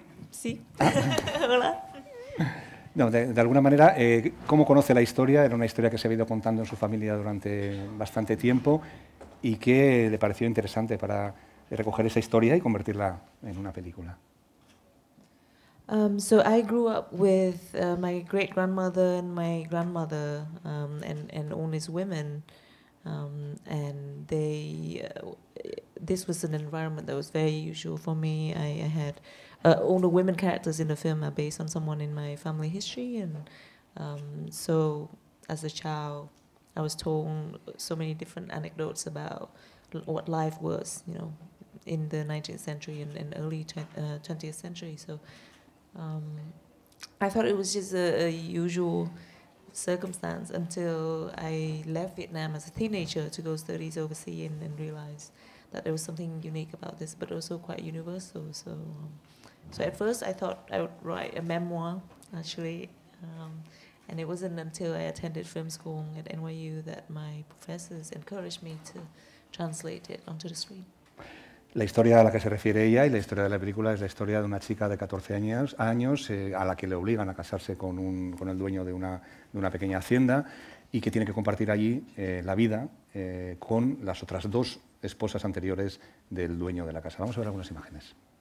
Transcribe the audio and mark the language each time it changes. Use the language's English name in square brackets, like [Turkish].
[Spanish] Sí. Hola. No, de alguna manera, ¿cómo conoce la historia? Era una historia que se ha ido contando en su familia durante bastante tiempo y que le pareció interesante para recoger esa historia y convertirla en una película. [English] So I grew up with my great-grandmother and my grandmother, and all these women, and this was an environment that was very usual for me. I had all the women characters in the film are based on someone in my family history, and so as a child, I was told so many different anecdotes about what life was, you know, in the 19th century and early 20th century. So I thought it was just a usual circumstance until I left Vietnam as a teenager to go studies overseas and realized that there was something unique about this, but also quite universal. So at first I thought I would write a memoir, actually, and it wasn't until I attended film school at NYU that my professors encouraged me to translate it onto the screen. [Spanish] La historia a la que se refiere ella y la historia de la película es la historia de una chica de 14 años a la que le obligan a casarse con el dueño de una pequeña hacienda y que tiene que compartir allí la vida con las otras 2 esposas anteriores del dueño de la casa. Vamos a ver algunas imágenes.